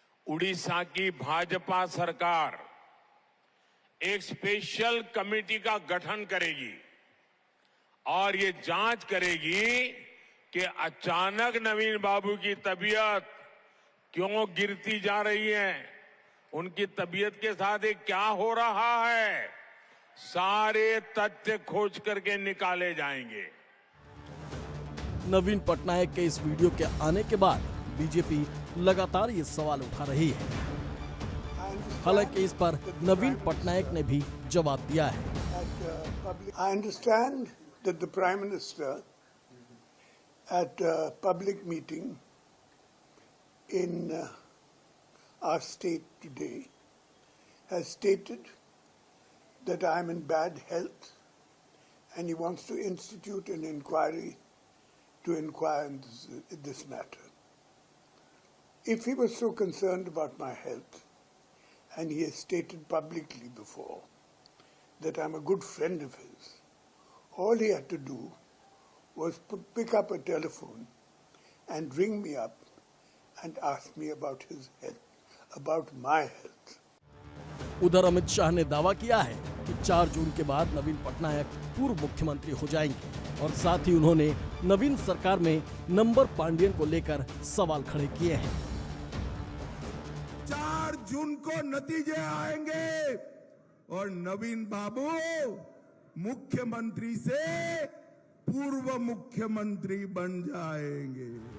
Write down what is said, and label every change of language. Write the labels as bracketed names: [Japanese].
[Hindi] उड़ीसा की भाजपा सरकार एक स्पेशल कमेटी का गठन करेगी और ये जांच करेगी कि अचानक नवीन बाबू की तबीयत क्यों गिरती जा रही है, उनकी तबीयत के साथ ये क्या हो रहा है, सारे तथ्य खोज करके निकाले जाएंगे। नवीन पटनायक के इस वीडियो के आने के बाद बीजेपी लगातार ये सवाल उठा रही है। हालांकि इस पर नवीन पटनायक ने भी जवाब दिया है। [English] I understand that the Prime Minister at a public meeting in our state today has stated that I am in bad health and he wants to institute an inquiry to inquire in this matter. If he was so concerned about my health and he has stated publicly before that I'm a good friend of his, all he had to do was pick up a telephone and ring me up and ask me about his health, about my health. [Hindi] उधर अमित शाह ने दावा किया है कि 4 जून के बाद नवीन पटनायक पूर्व मुख्यमंत्री हो जाएंगे और साथ ही उन्होंने नवीन सरकार में नंबर पांडियन को लेकर सवाल खड़े किए हैं। 4 जून को नतीजे आएंगे और नवीन बाबू मुख्यमंत्री से पूर्व मुख्यमंत्री बन जाएंगे।